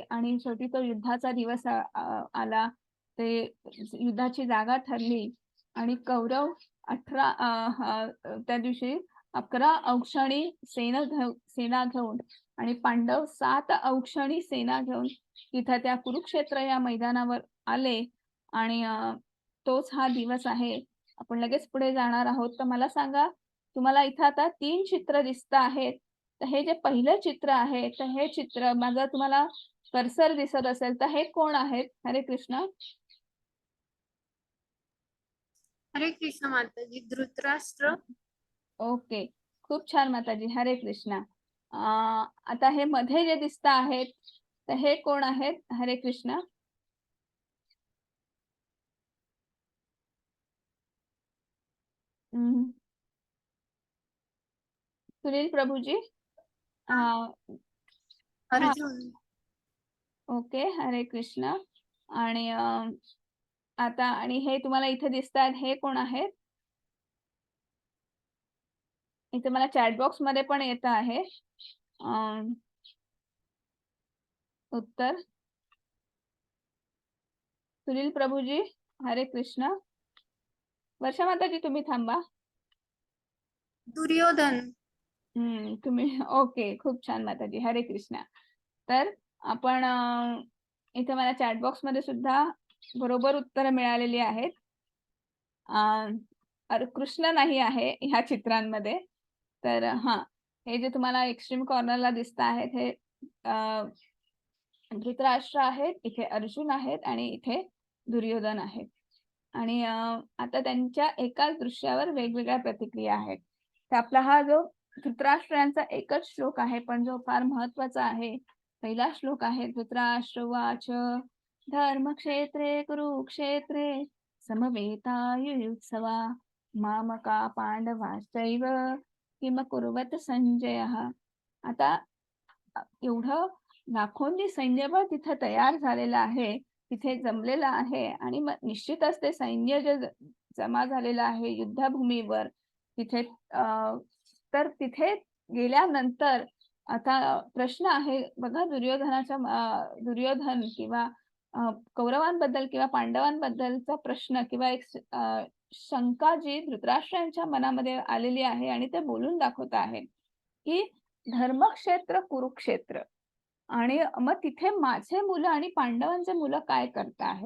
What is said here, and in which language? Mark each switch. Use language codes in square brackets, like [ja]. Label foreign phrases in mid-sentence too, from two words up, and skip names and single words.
[mr] आणि शेवटी तो युद्धाचा दिवस आला. ते युद्धाची जागा ठरली आणि कौरव 18 त्या दिवशी 11 औक्षणी सेना घेऊन आणि पांडव 7 औक्षणी सेना घेऊन तिथं त्या कुरुक्षेत्र या मैदानावर आले. आणि तोच हा दिवस आहे. आपण लगेच पुढे जाणार आहोत. तर मला सांगा, तुम्हाला इथं आता 3 चित्र दिसत आहेत. तर हे जे पहिलं चित्र आहे, तर हे चित्र माझा तुम्हाला कर्सर दिसत असेल, तर हे कोण आहेत? हरे कृष्ण. हरे कृष्ण माताजी. धृतराष्ट्र. ओके, खूप छान माताजी. हरे कृष्णा. आता हे मध्ये जे दिसत आहेत, तर हे कोण आहेत? हरे कृष्णा. सुनील प्रभूजी. हा, अर्जुन. ओके, हरे कृष्ण. आणि आता आणि हे तुम्हाला इथे दिसतात, हे कोण आहेत? इथे मला [en] chat box [mr] मध्ये पण येत आहे उत्तर. सुनील प्रभूजी, हरे कृष्ण. वर्षा माताजी तुम्ही थांबा. दुर्योधन. तुम्ही ओके, खूप छान माताजी. हरे कृष्णा. तर आपण इथे मला [en] chat box [mr] मध्ये सुद्धा बरोबर उत्तर मिळालेली आहेत. कृष्ण नाही आहे ह्या चित्रांमध्ये. तर हे जे तुम्हाला [en] extreme corner-la [mr] दिसत आहेत, हे धृतराष्ट्र आहेत, इथे अर्जुन आहेत आणि इथे दुर्योधन आहेत. आणि आता त्यांच्या एकाच दृश्यावर वेगवेगळ्या प्रतिक्रिया आहेत. तर आपला हा जो धृतराष्ट्र यांचा एकच श्लोक आहे, पण जो फार महत्वाचा आहे. पहिला श्लोक आहे, [sa] धृतराष्ट्रवाच धर्मक्षेत्रे कुरुक्षेत्रे समवेतायुयुत्सवा मामका पांडवाश्चैव किम कुर्वत संजयः. [mr] आता एवढं लाखोंनी सैन्यबळ तिथे तयार झालेलं आहे, तिथे जमलेलं आहे. आणि मग निश्चितच ते सैन्य जे जमा झालेलं आहे युद्धभूमीवर तिथे, तर तिथे गेल्यानंतर आता प्रश्न आहे बघा, दुर्योधन किंवा कौरवांबद्दल किंवा पांडवांबद्दलचा प्रश्न किंवा एक शंका जी धृतराष्ट्रांच्या मनामध्ये आलेली आहे आणि ते बोलून दाखवत आहे की धर्मक्षेत्र कुरुक्षेत्र, आणि मग तिथे माझे मुलं आणि पांडवांचे मुलं काय करत आहेत?